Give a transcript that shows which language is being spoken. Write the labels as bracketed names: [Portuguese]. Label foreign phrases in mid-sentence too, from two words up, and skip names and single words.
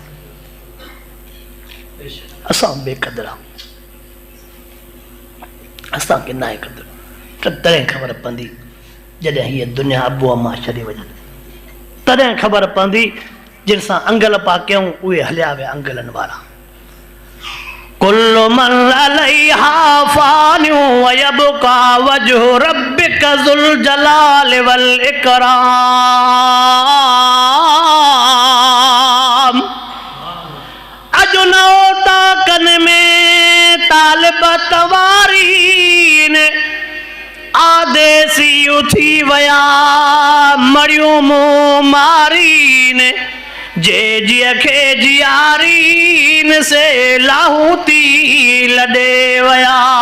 [Sindhi] असां बेक़दर आहियूं, असांखे न आहे क़दुरु, त तॾहिं ख़बर पवंदी जॾहिं हीअ दुनिया अबो अम्मा छॾे वञनि, तॾहिं ख़बर पवंदी जिन सां अंगल पा कयूं उहे हलिया विया अंगलनि वारा। [Arabic] كل من عليها فان ويبقى وجه ربك ذو الجلال والإكرام. [Sindhi] अजु नौता कन में तालिब तवारीन, आदेसी उथी वया मरियूं मुंहुं मारीन, जे जिय खे जियारीन से लाहूती लॾे वया।